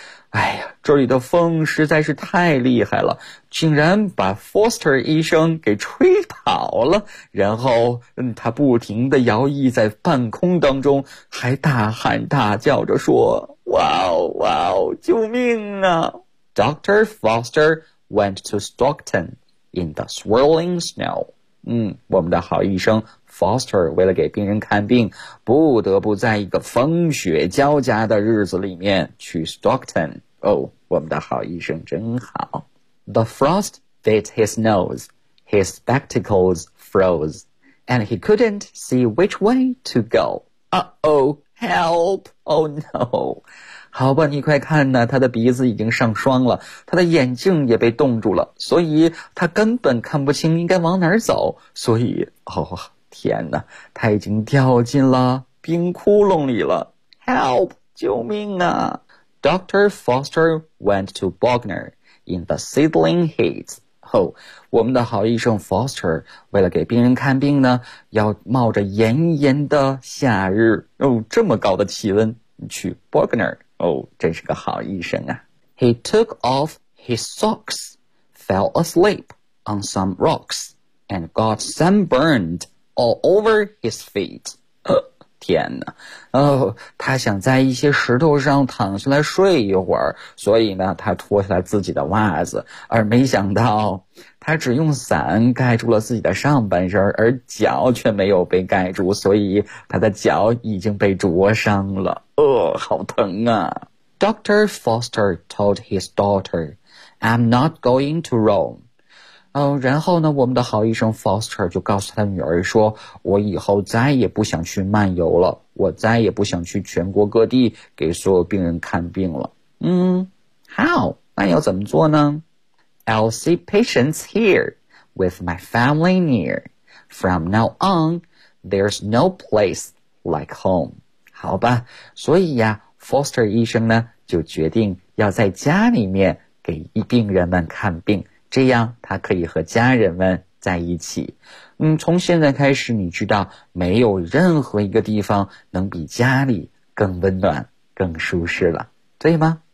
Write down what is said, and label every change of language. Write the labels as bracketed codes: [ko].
[zh] 哎呀，这里的风实在是太厉害了，竟然把 Foster 医生给吹跑了，然后他不停地摇曳在半空当中，还大喊大叫着说，哇哦哇哦，救命啊。 [en] Dr. Foster went to Stockton in the swirling snow. [zh] 我们的好医生 Foster 为了给病人看病，不得不在一个风雪交加的日子里面去 Stockton。我们的好医生真好。 [en] The frost bit his nose, his spectacles froze, and he couldn't see which way to go. Help! Oh no! [zh] 好吧，你快看呢，他的鼻子已经上霜了，他的眼镜也被冻住了，所以他根本看不清应该往哪儿走，所以，哦，天哪，他已经掉进了冰窟窿里了。 [en] Help! [zh] 救命啊！ [en] Dr. Foster went to Bognor in the sizzling heat. [zh] 我们的好医生 Foster 为了给病人看病呢，要冒着炎炎的夏日，这么高的气温去 Bognor. 真是个好医生啊。 [en] He took off his socks, fell asleep on some rocks, and got sunburned all over his feet. [zh] 天哪，他想在一些石头上躺下来睡一会儿，所以呢，他脱下来自己的袜子，而没想到，他只用伞盖住了自己的上半身，而脚却没有被盖住，所以他的脚已经被灼伤了。好疼啊。Dr. [en] Foster told his daughter, I'm not going to Rome. [zh] 然后呢，我们的好医生 Foster 就告诉他女儿说，我以后再也不想去漫游了，我再也不想去全国各地给所有病人看病了。 [en] How? [zh] 那要怎么做呢？ [en] I'll see patients here with my family near. From now on, there's no place like home. [zh] 好吧，所以呀， Foster 医生呢，就决定要在家里面给病人们看病，这样他可以和家人们在一起。从现在开始，你知道没有任何一个地方能比家里更温暖更舒适了，对吗？